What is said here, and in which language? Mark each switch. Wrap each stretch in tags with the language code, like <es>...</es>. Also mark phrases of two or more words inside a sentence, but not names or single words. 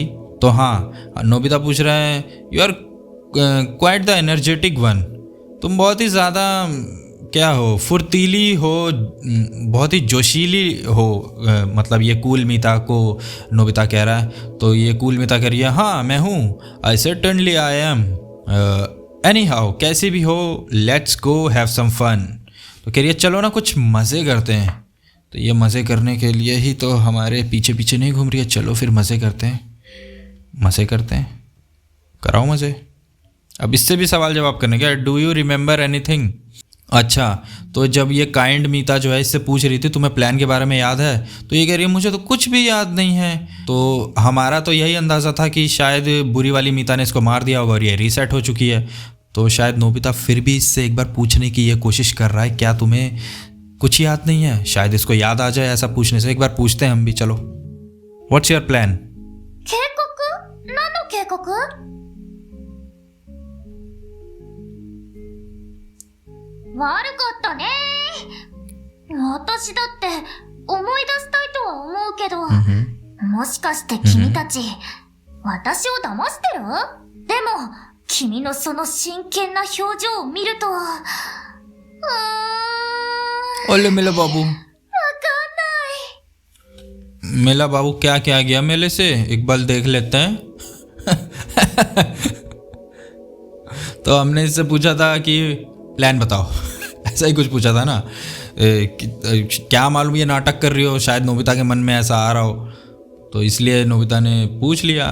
<hi>तो हाँ, नोबिता पूछ रहा है</hi> <en>you are quite the energetic one,</en> <hi>तुम बहुत ही ज़्यादा क्या हो, फुर्तीली हो, बहुत ही जोशीली हो, मतलब ये कूल मीता को नोबिता कह रहा है। तो ये कूल मीता कह रही है हाँ मैं हूँ,</hi> <en>I certainly I am, any how</en> <hi>कैसे भी हो</hi> <en>let's go have some fun.</en> <hi>तो कह रही है चलो ना कुछ मज़े करते हैं। तो ये मज़े करने के लिए ही तो हमारे पीछे पीछे नहीं घूम रही है, चलो फिर मज़े करते हैं, मज़े करते हैं, कराओ मज़े। अब इससे भी सवाल जवाब करने का,</hi> <en>do you remember anything?</en> <hi>अच्छा, तो जब ये काइंड मीता जो है इससे पूछ रही थी तुम्हें प्लान के बारे में याद है, तो ये कह रही है मुझे तो कुछ भी याद नहीं है। तो हमारा तो यही अंदाज़ा था कि शायद बुरी वाली मीता ने इसको मार दिया होगा और ये रीसेट हो चुकी है। तो शायद नोबिता फिर भी इससे एक बार पूछने की ये कोशिश कर रहा है क्या तुम्हें कुछ याद नहीं है, शायद इसको याद आ जाए ऐसा पूछने से। एक बार पूछते हैं हम भी, चलो।</hi> <en>what's your plan?</en> <ja>警告？何の警告？悪かったね。私だって思い出したいとは思うけど、もしかして君たち、私を騙してる？でも、君のその真剣な表情を見ると、</ja> <hi>ओले मेला बाबू,</hi> <ja>わかんない。</ja> <hi>मेला बाबू क्या क्या गया मेले से, एक बार देख लेते हैं। तो हमने इससे पूछा था कि प्लान बताओ, ऐसा ही कुछ पूछा था ना, क्या मालूम ये नाटक कर रही हो, शायद नोबिता के मन में ऐसा आ रहा हो, तो इसलिए नोबिता ने पूछ लिया।</hi>